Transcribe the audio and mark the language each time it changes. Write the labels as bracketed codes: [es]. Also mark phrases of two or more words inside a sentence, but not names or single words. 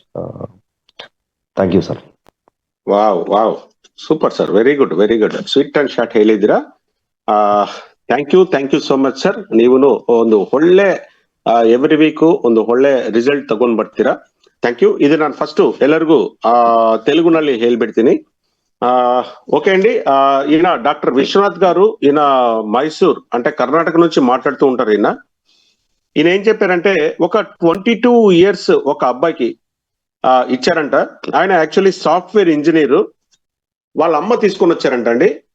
[en] Thank you sir. Wow wow, super sir, very good sweet and short ಹೇಳಿದಿರಾ. Thank you so much sir. [kn] ನೀವು ಒಂದು ಒಳ್ಳೆ [en] Every week [kn] ಒಂದು ಒಳ್ಳೆ ರಿಸಲ್ಟ್ ತಗೊಂಡ್ ಬರ್ತೀರಾ. [en] Thank you. [kn] ಇದು ನಾನು ಫಸ್ಟ್ ಎಲ್ಲರಿಗೂ తెలుగుನಲ್ಲಿ ಹೇಳ್ಬಿಡ್ತೀನಿ. [te] ఓకే అండి. ఈయన డాక్టర్ విశ్వనాథ్ గారు, ఈయన మైసూర్ అంటే కర్ణాటక నుంచి మాట్లాడుతూ ఉంటారు. ఈయన ఏం చెప్పారంటే, ఒక 22 years ఒక అబ్బాయికి ఇచ్చారంట. ఆయన యాక్చువల్లీ [en] Software engineer. [te] వాళ్ళ అమ్మ తీసుకొని వచ్చారంట అండి.